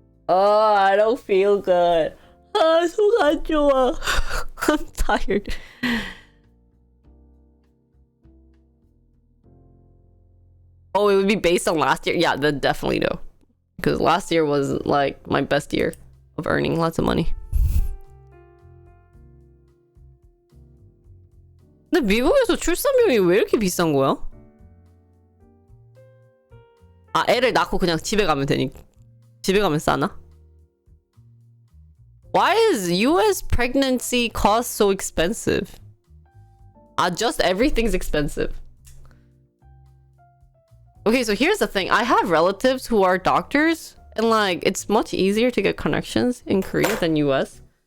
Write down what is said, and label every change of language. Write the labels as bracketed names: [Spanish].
[English] Oh, I don't feel good. [Korean] 속 안 좋아. [English] I'm tired. Oh, it would be based on last year? Yeah, then definitely no. Because last year was, like, my best year of earning lots of money. [Korean] 근데 미국에서 출산비용이 왜 이렇게 비싼 거야? 아, 애를 낳고 그냥 집에 가면 집에 가면 싸나? [English] Why is US pregnancy cost so expensive? Just everything's expensive. Okay, so here's the thing. I have relatives who are doctors, and like, it's much easier to get connections in Korea than US.